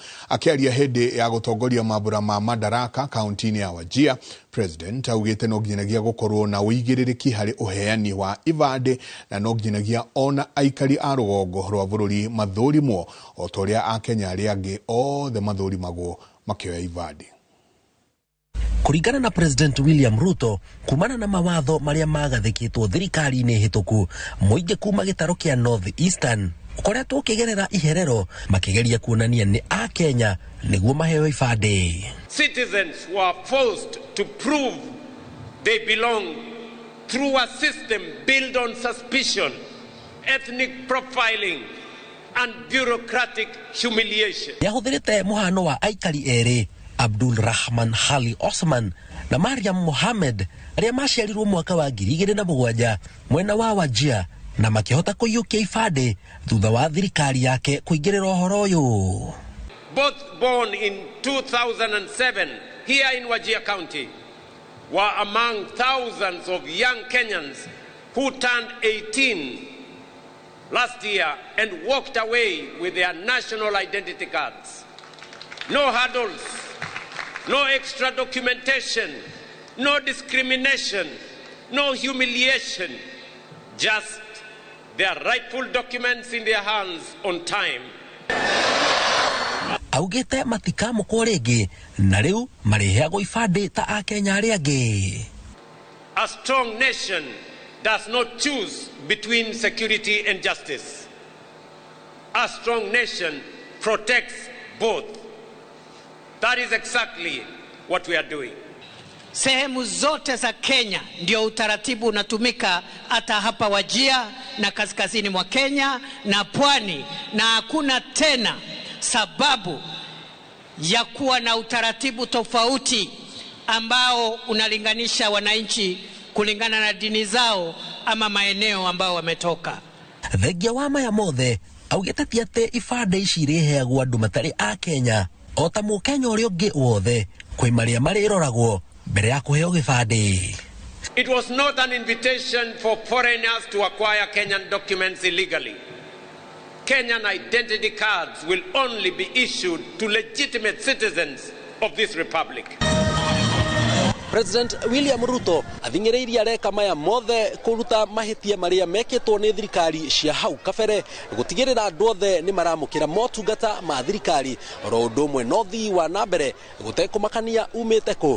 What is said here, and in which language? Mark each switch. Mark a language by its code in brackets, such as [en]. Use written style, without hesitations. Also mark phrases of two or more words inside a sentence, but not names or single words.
[ki] Akiaria hindi ya gutongoria mambura ma madaraka kaunti-ini ya Wajir, President augite no nginyagia gukorwo na uigiririki hari uheani wa ivade na no nginyagia ona aikari a rugongo rwa bururi mathurimwo o toria a Kenya aria angi othe mathurimagwo makioya ivade. Kuringana na President William Ruto, kumana na mawatho maria magathikitwo thirikari-ini hituku, muingi kuma gitaro kia North Eastern ukoretwo ukigerera iherero makigeria kuonania ni a Kenya niguo maheo ifade. [en] Citizens were forced to prove they belong through a system built on suspicion, ethnic profiling and bureaucratic humiliation. [ki] Yahuthirite muhano wa aikari eri Abdul Rahman Hali Osman na Mariam Mohamed aria maciarirwo mwaka wa 2007 mwena wa Wajir na makihota kuyukia ifade thutha wa thirikari yake kuingirira uhoro uyu. [en] Both born in 2007 here in Wajir County were among thousands of young Kenyans who turned 18 last year and walked away with their national identity cards. No hurdles, no extra documentation, no discrimination, no humiliation, just their rightful documents in their hands on time. [ki] Augite matikamo kwa rege na riu mareheagwo ifade ta a Kenya aria angi. [en] A strong nation does not choose between security and justice. A strong nation protects both. That is exactly what we are doing. [sw] Sehemu zote za Kenya ndio utaratibu unatumika, hata hapa Wajir na kaskazini mwa Kenya na pwani, na hakuna tena sababu ya kuwa na utaratibu tofauti ambao unalinganisha wananchi kulingana na dini zao ama maeneo ambao wametoka. [ki] Thengia wa maya mothe augite ti ati ifade ici ireheagwo andu matari a Kenya ota Mukenya uria ungi wothe kwi maria mariroragwo mbere ya kuheo gibande. [en] It was not an invitation for foreigners to acquire Kenyan documents illegally. Kenyan identity cards will only be issued to legitimate citizens of this republic. [ki] President William Ruto athingireirie areka maya mothe kuruta mahitia maria meketwo ni thirikari cia hau kabere gutigirira andu othe ni maramukira motungata ma thirikari ro undu umwe nothi wa nambere gutekumakania umite ku.